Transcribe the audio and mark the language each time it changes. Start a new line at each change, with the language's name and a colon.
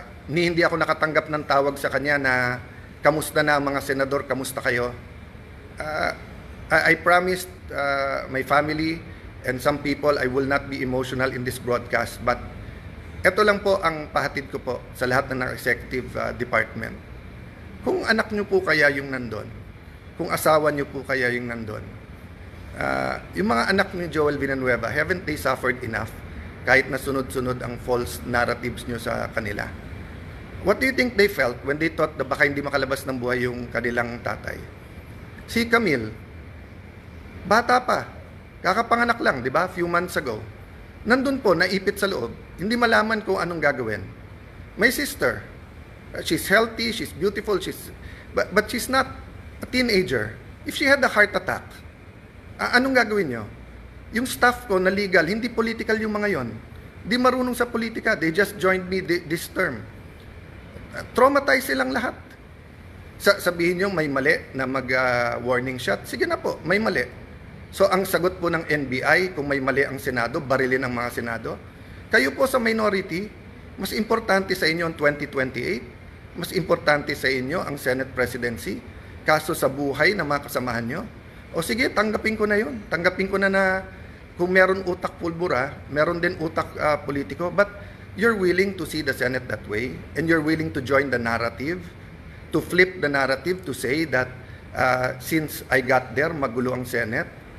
Filipino: Hindi ako nakatanggap ng tawag sa kanya na kamusta na mga senador, kamusta kayo?
English: I promised my family and some people I will not be emotional in this broadcast, but
Filipino: ito lang po ang pahatid ko po sa lahat ng
English: executive department.
Filipino: Kung anak nyo po kaya yung nandun, kung asawa nyo po kaya yung nandun, yung mga anak ni Joel Villanueva,
English: haven't they suffered enough
Filipino: kahit na sunod-sunod ang false narratives nyo sa kanila?
English: What do you think they felt when they thought
Filipino: na baka hindi makalabas ng buhay yung kanilang tatay? Si Camille, bata pa, kakapanganak lang, di ba?
English: Few months ago.
Filipino: Nandun po, naipit sa loob. Hindi malaman kung anong gagawin.
English: My sister, she's healthy, she's beautiful, but she's not a teenager. If she had a heart attack,
Filipino: anong gagawin nyo? Yung staff ko na legal, hindi political yung mga yon. Di marunong sa politika.
English: They just joined me this term.
Filipino: Traumatized silang lahat. Sabihin nyo may mali na mag-warning shot. Sige na po, may mali. So ang sagot po ng NBI, kung may mali ang Senado, barilin ang mga Senado. Kayo po sa minority, mas importante sa inyo ang 2028, mas importante sa inyo ang Senate presidency, kaso sa buhay ng mga kasamahan nyo. O sige, tanggapin ko na yun. Tanggapin ko na kung meron utak pulbura, meron din utak politiko,
English: but you're willing to see the Senate that way, and you're willing to join the narrative, to flip the narrative, to say that since I got there,
Filipino: magulo ang Senate.